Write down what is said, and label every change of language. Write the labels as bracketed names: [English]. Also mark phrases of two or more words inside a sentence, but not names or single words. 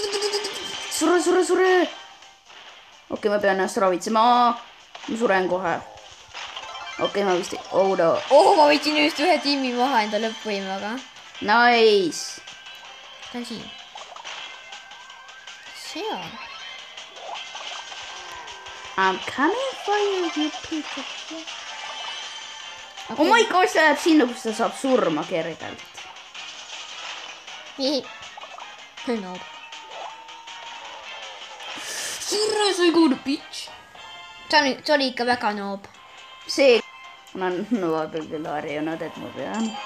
[English] Sure. [Estonian] Okei, ma pean ennast ravitsema. Ma suren kohe. Okei, ma vist ei... [English] Oh no. [Estonian] Oh, ma võtsin just ühe tiimi maha enda lõppvõimega. [English] Nice. [Estonian] Ta on siin. Seal. [English] I'm coming for you, you piece of shit. Oh my gosh, [Estonian] ta läheb sinna, kus ta saab surma kergelt. No. Sure, sa ei kuule, bitch. See oli ikka väga noob. See on vahepeal küll harjunud, et ma pean.